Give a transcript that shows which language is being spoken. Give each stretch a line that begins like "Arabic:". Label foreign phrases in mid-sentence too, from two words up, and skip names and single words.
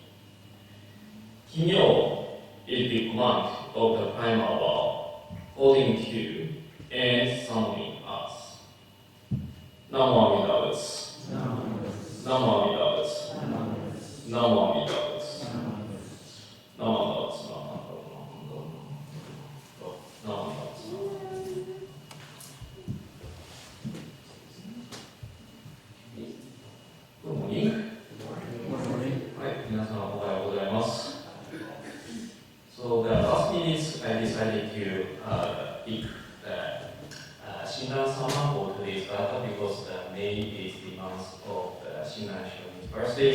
English: Kinyo is the command of the Primal law, holding to and summoning us.
Sanskrit: Namo Amida Buddha. Namo Amida Buddha. Namo Amida Buddha. Namo Amida Buddha.
English: Good morning. So the last minutes I decided to pick Shinran Sama for today's data because May is the month of Shinran Shonin's birthday.